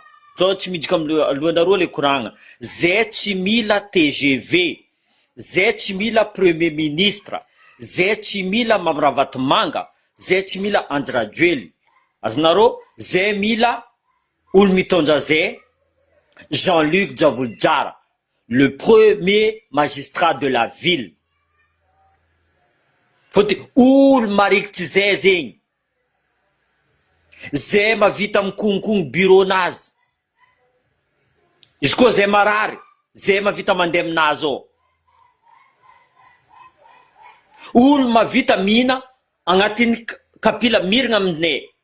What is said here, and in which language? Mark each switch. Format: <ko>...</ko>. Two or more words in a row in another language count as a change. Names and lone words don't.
<mg>Tsao tsy miditra amin'ny lohanareo le koragna. Zay tsy mila TGV, zay tsy mila</mg> <fr>premier ministre,</fr> <mg>zay tsy mila Mamiraavaty Manga, zay tsy mila Andry Rajoely. Azonareo, zay mila olo mitondra zay Jean-Luc Diavolojara,</mg> <fr>le premier magistrat de la ville.</fr> <mg>Fotony olo marikitsy zay zegny. Zay mavita mikonokony bureau-nazy. Izy koa zay marary, zay mavita mandeha aminazy ao. Olo mavita mihina agnatin'ny kapila mirigna aminay.</mg>